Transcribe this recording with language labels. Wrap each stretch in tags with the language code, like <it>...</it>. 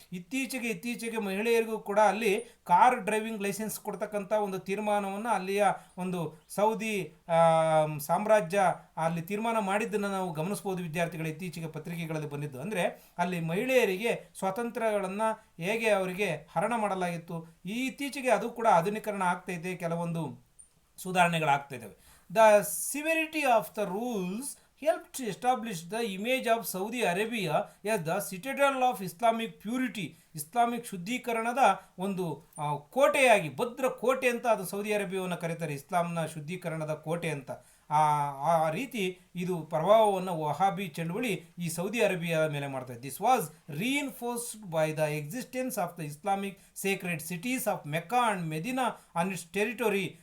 <kn>ಇತ್ತೀಚೆಗೆ ಮಹಿಳೆಯರಿಗೂ ಕೂಡ ಅಲ್ಲಿ ಕಾರ್ ಡ್ರೈವಿಂಗ್ ಲೈಸೆನ್ಸ್ ಕೊಡ್ತಕ್ಕಂಥ ಒಂದು ತೀರ್ಮಾನವನ್ನು ಅಲ್ಲಿಯ ಒಂದು ಸೌದಿ ಸಾಮ್ರಾಜ್ಯ ಅಲ್ಲಿ ತೀರ್ಮಾನ ಮಾಡಿದ್ದನ್ನು ನಾವು ಗಮನಿಸ್ಬೋದು. ವಿದ್ಯಾರ್ಥಿಗಳು ಇತ್ತೀಚೆಗೆ ಪತ್ರಿಕೆಗಳಲ್ಲಿ ಬಂದಿದ್ದು ಅಂದರೆ ಅಲ್ಲಿ ಮಹಿಳೆಯರಿಗೆ ಸ್ವಾತಂತ್ರ್ಯಗಳನ್ನು ಹೇಗೆ ಅವರಿಗೆ ಹರಣ ಮಾಡಲಾಗಿತ್ತು. ಇತ್ತೀಚೆಗೆ ಅದು ಕೂಡ ಆಧುನೀಕರಣ ಆಗ್ತೈತೆ, ಕೆಲವೊಂದು ಸುಧಾರಣೆಗಳಾಗ್ತಾ ಇದ್ದಾವೆ.</kn> <en>The severity of the rules helped to establish the image of Saudi Arabia as the citadel of Islamic purity.</en> <kn>Islamic ಶುದ್ಧೀಕರಣದ ಒಂದು ಕೋಟೆಯಾಗಿ, ಭದ್ರ ಕೋಟೆ ಅಂತ ಅದು ಸೌದಿ ಅರೇಬಿಯಾವನ್ನು ಕರೀತಾರೆ, ಇಸ್ಲಾಂನ ಶುದ್ಧೀಕರಣದ ಕೋಟೆ ಅಂತ. ಆ ರೀತಿ ಇದು ಪ್ರಭಾವವನ್ನು ವಹಾಬಿ ಚಳುವಳಿ ಈ ಸೌದಿ ಅರೇಬಿಯಾದ ಮೇಲೆ ಮಾಡ್ತಾರೆ.</kn> <en>This was reinforced by the existence of the Islamic sacred cities of Mecca and Medina on its territory.</en>